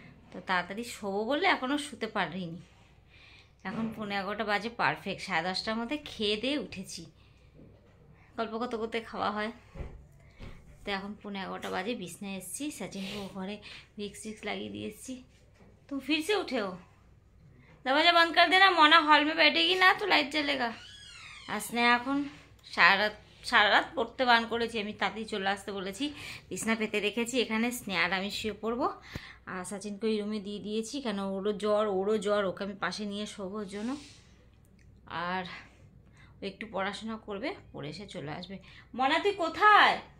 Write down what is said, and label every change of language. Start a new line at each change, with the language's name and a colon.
Bangla: তো তাড়াতাড়ি শোবো বলে এখনও শুতে পারিনি। এখন 11:15 বাজে পারফেক্ট, 10:30টার মধ্যে খেয়ে দিয়ে উঠেছি। গল্প করতে করতে খাওয়া হয়। তো এখন 11:15 বাজে, বিছনায় এসেছি, সচিনকে ঘরে ভিক্স লাগিয়ে দিয়ে এসেছি।
Hindi: तो फिर से उठे हो? दरवाजा बंद कर देना, मोना हॉल में बैठेगी ना तो लाइट जलेगा।
Bangla: আসনে এখন সারা রাত পড়তে বান করেছি, আমি তাতেই চলে আসতে বলেছি। বিছনা পেতে রেখেছি এখানে, স্নেহার আমি শুয়ে পড়বো। আর সচিনকে ওই রুমে দিয়ে দিয়েছি, কেন ওরও জ্বর, ওকে আমি পাশে নিয়ে শোবো ওর জন্য। আর ও একটু পড়াশোনা করবে, পড়ে এসে চলে আসবে। মনা তুই কোথায়?